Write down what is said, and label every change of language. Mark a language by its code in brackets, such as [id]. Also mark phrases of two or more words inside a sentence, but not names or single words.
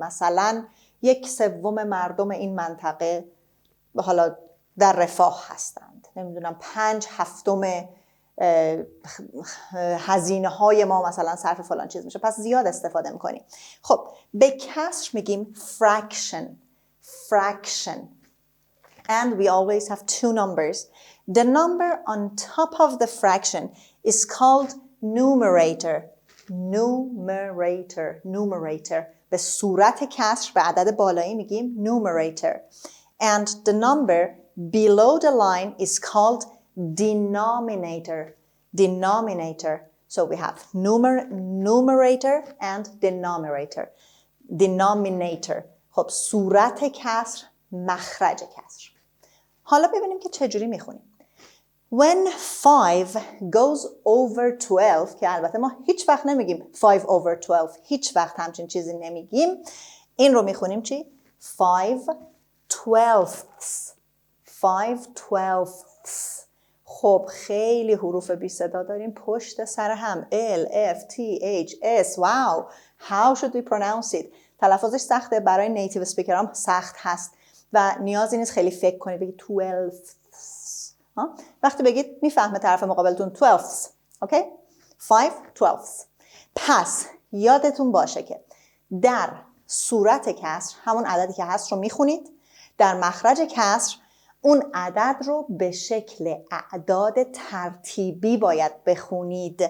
[fa] مثلا 1/3 مردم این منطقه حالا در رفاه هستند، نمیدونم 5/7 هزینه های ما مثلا صرف فلان چیز میشه، پس زیاد استفاده میکنیم. خب به کسر میگیم [en] fraction and we always have 2 numbers. The number on top of the fraction is called numerator. [fa] به صورت کسر به عدد بالایی میگیم numerator. [en] And the number below the line is called denominator. So we have numerator and denominator. [fa] خب صورت کسر، مخرج کسر. حالا ببینیم که چجوری میخونیم. [en] When 5 goes over 12 [fa] که البته ما هیچ وقت نمیگیم 5 over 12، هیچ وقت همچین چیزی نمیگیم. این رو میخونیم چی؟ 5/12. خب خیلی حروف بی صدا داریم پشت سر هم. [en] L, F, T, H, S. Wow. How should we pronounce it? [fa] تلفظش سخته، برای [en] native speaker [fa] هم سخت هست و نیازی نیست خیلی فکر کنید بگید 12. وقتی بگید میفهمه طرف مقابلتون 12. اوکی؟ 5/12. پس یادتون باشه که در صورت کسر همون عددی که هست رو میخونید، در مخرج کسر اون عدد رو به شکل اعداد ترتیبی باید بخونید.